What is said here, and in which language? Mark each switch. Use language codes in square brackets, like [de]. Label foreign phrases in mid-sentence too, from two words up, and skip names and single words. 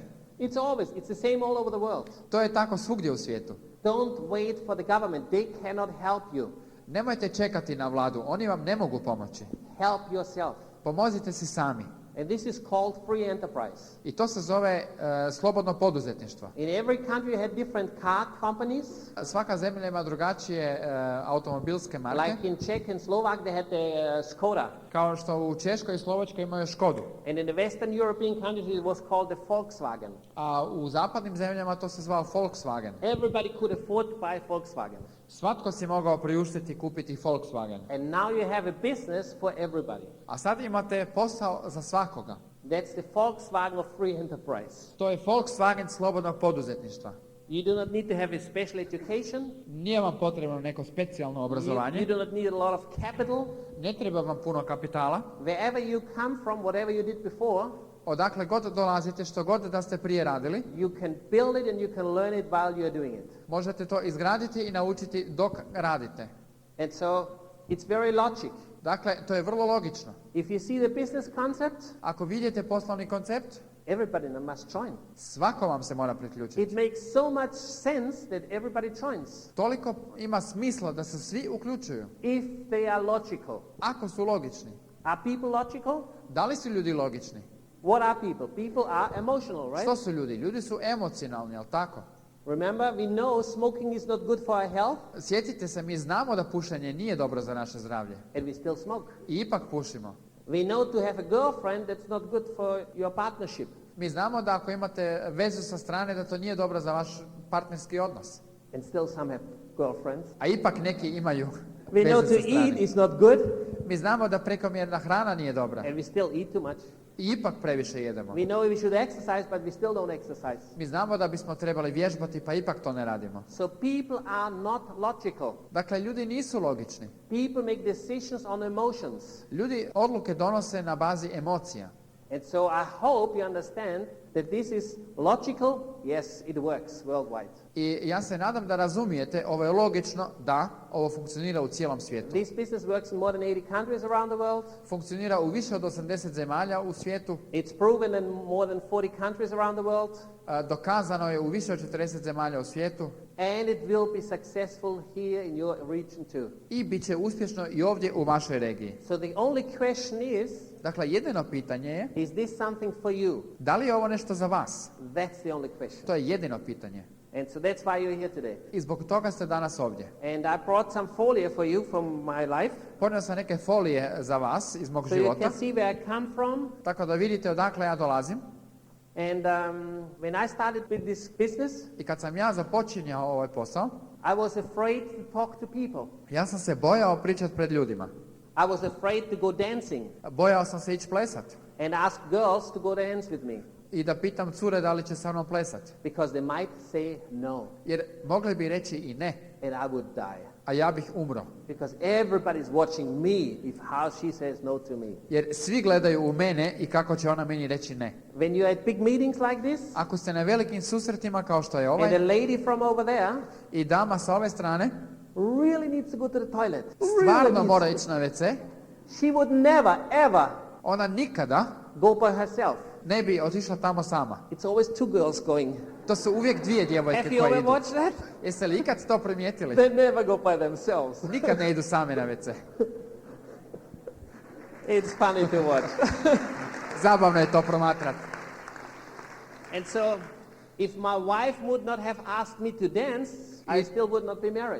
[en] It's the same all over the world. [hr] To je tako svugdje u svijetu. [en] Don't wait for the government. They cannot help you. [hr] Nemojte čekati na vladu, oni vam ne mogu pomoći. [en] Help yourself. [hr] Pomozite si sami. [en] And this is called free enterprise. [hr] I to se zove slobodno poduzetništvo. [en] In every country you had different car companies. [hr] Svaka zemlja ima drugačije automobilske marke. [en] Like in Czech and Slovak they had the Skoda. [hr] Kao što u Češkoj i Slovačkoj imaju Škodu. [en] And in the Western European countries it was called the Volkswagen. [hr] A u zapadnim zemljama to se zvao Volkswagen. [en] Everybody could afford to buy Volkswagen. [hr] Svatko si mogao priuštiti i kupiti Volkswagen. [en] And now you have a business for everybody. [hr] A sad imate posao za svakoga. [en] That's the Volkswagen of free enterprise. [hr] To je Volkswagen slobodnog poduzetništva. [en] You do not need to have a special education. [hr] Nije vam potrebno neko specijalno [en] You [hr] obrazovanje. [en] do not need a lot of capital. [hr] Ne treba vam puno kapitala. [en] Wherever you come from, whatever you did before, [hr] Odakle god dolazite, što god da ste prije radili, [en] you can build it and you can learn it while you're doing it. [hr] možete to izgraditi i naučiti dok radite. [en] And so it's very logic. [hr] Dakle, to je vrlo logično. [en] If you see the business concept, [hr] Ako vidite poslovni koncept, [en] everybody must join. [hr] svako vam se mora priključiti. [en] It makes so much sense that everybody joins. [hr] Toliko ima smisla da se svi uključuju. [en] If they are logical. [hr] Ako su logični. [en] Are people logical? [hr] Da li su ljudi logični? [en] What are people? People are emotional, right? [hr] Što su ljudi? Ljudi su emocionalni, jel tako? [en] Remember, we know smoking is not good for our health, [hr] Sjetite se, mi znamo da pušenje nije dobro za naše zdravlje. [en] and we still smoke. [hr] I ipak pušimo. [en] We know to have a girlfriend that's not good for your partnership. [hr] Mi znamo da ako imate vezu sa strane, da to nije dobro za vaš partnerski odnos. [en] And still some have girlfriends. [hr] A ipak neki imaju [en] We know [hr] vezu [en] to [hr] sa strane. [en] eat is not good, [hr] Mi znamo da prekomjerna hrana nije dobra. [en] and we still eat too much. [hr] i ipak previše jedemo. [en] We know we should exercise, but we still don't exercise. [hr] Mi znamo da bismo trebali vježbati, pa ipak to ne radimo. [en] So people are not logical. [hr] Dakle, ljudi nisu logični. [en] People make decisions on emotions. [hr] Ljudi odluke donose na bazi emocija. [en] And so I hope you understand that this is logical. Yes, it works worldwide. [hr] I ja se nadam da razumijete, ovo je logično, da, ovo funkcionira u cijelom svijetu. [en] This business works in more than 80 countries around the world. [hr] Funkcionira u više od 80 zemalja u svijetu. [en] It's proven in more than 40 countries around the world. [hr] Dokazano je u više od 40 zemalja u svijetu. [en] And it will be successful here in your region too. [hr] I bit će uspješno i ovdje u vašoj regiji. [en] So the only question is, [hr] dakle, jedino pitanje je, [en] is this something for you? [hr] Da li je ovo nešto za vas? [en] That's the only question. [hr] To je jedino pitanje. [en] And so that's why you're here today. [hr] I zbog toga ste danas ovdje. [en] And I brought some folie for you from my life. [hr] Ponio sam neke folije za vas iz mog so života. [en] You can see where I come from. [hr] Tako da vidite odakle ja dolazim. [en] And when I started with this business, [hr] i kad sam ja započinjao ovaj posao, [en] I was afraid to talk to people. [hr] Ja sam se bojao pričati pred ljudima. [en] I was afraid to go dancing. [hr] Bojao sam se ići plesat. [en] And ask girls to go dance with me. [hr] I da pitam cure da li će sa mnom plesati. [en] Because they might say no. [hr] Jer mogli bi reći i ne. [en] And I would die. [hr] A ja bih umro. [en] Because everybody's watching me if how she says no to me. [hr] Jer svi gledaju u mene i kako će ona meni reći ne. [en] When you're at big meetings like this, [hr] ako ste na velikim susretima kao što je ovaj, [en] and the lady from over there, [hr] i dama sa ove strane, [en] really needs to go to the toilet. [hr] Stvarno mora ići na WC. [en] She would never ever [hr] ona nikada [en] go by herself. [hr] Ne bi otišla tamo sama. [en] It's always two girls going. [hr] To su uvijek dvije djevojke koje idu. [en] Have you ever watched that? [hr] Jeste li ikad to primijetili? [en] They never go by themselves. [hr] Nikad ne idu same na WC. [en] It's funny to watch. [hr] Zabavno je to promatrati. [en] And so, if my wife would not have asked me to dance, I still would not be married.